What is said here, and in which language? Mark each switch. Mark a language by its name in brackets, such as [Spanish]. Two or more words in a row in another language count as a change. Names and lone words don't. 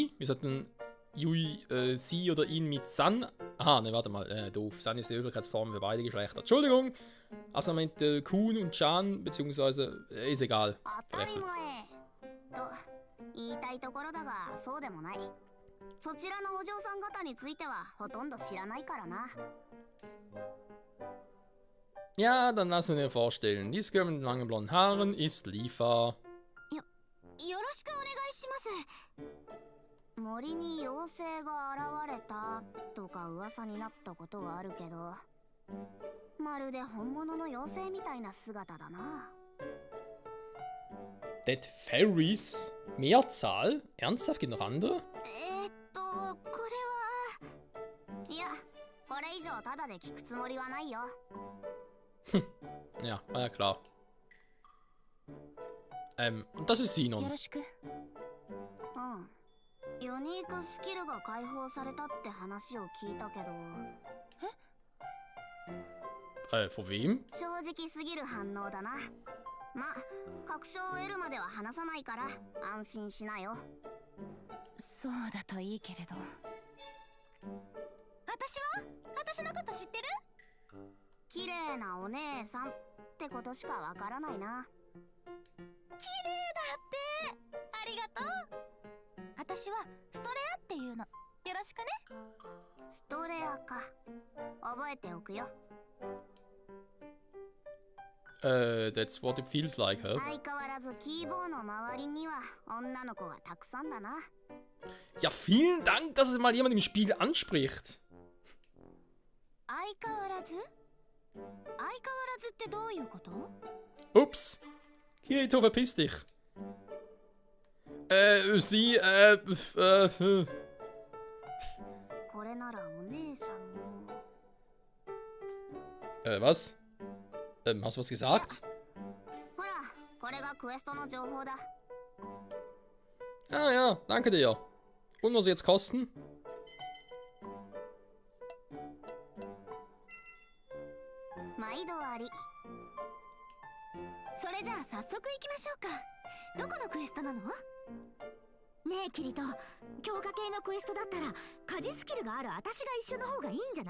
[German] Wie hat denn Yui sie oder ihn mit San Aha, ne, warte mal. Doof. San ist die Höflichkeitsform für beide Geschlechter. Entschuldigung. Also mit Kun und Chan, beziehungsweise ist egal. [Japanese] 当たり [German] Verwechselt. [Japanese] 前と言いたいところだがそうでもない。そちらのお嬢さん方についてはほとんど知らないからな。 [German] Ja, dann lassen wir dir vorstellen. Dieses Girl mit den langen blonden Haaren ist Lifa. [Japanese] よろしくお願いします。森に妖精が現れたとか噂になったことはあるけど、まるで本物の妖精みたいな姿だな。 [English] Dead Fairies? [German] Mehrzahl? Ernsthaft? Gibt noch andere? [Japanese] これは。いや、これ以上タダで聞くつもりはないよ。 [German] Ja, war ja klar. Und das ist Sinon. [Japanese] よろしく。ユニークスキルが解放されたって話を聞いたけど。 [German] Von wem? [Japanese] 正直すぎる反応だな。ま、確証を得るまでは話さないから安心しなよ。そうだといいけれど。私のこと知ってる？綺麗なお姉さんってことしかわからないな。綺麗だって。ありがとう。私はストレアっていうの。よろしくね。ストレアか。覚えておくよ。 [English] That's what it feels like, huh? [Japanese] 相変わらずキーボーの周りには女の子がたくさんだな。 [German] Ja, vielen Dank, dass es mal jemand im Spiel anspricht. [Japanese] 相変わらずってどういうこと？ [German] Ups. Kirito, verpiss dich. Sie, [Japanese] これならお姉さんも。 [German] Was? Hast du was gesagt? [Japanese] ほら、これがクエストの情報だ。 [German] Ah ja, danke dir. Und was jetzt kosten? [Japanese] 毎度あり。それじゃあ早速行きましょうか。どこのクエストなの？ねえキリト、強化系のクエストだったら家事スキルがある私が一緒の方がいいんじゃない？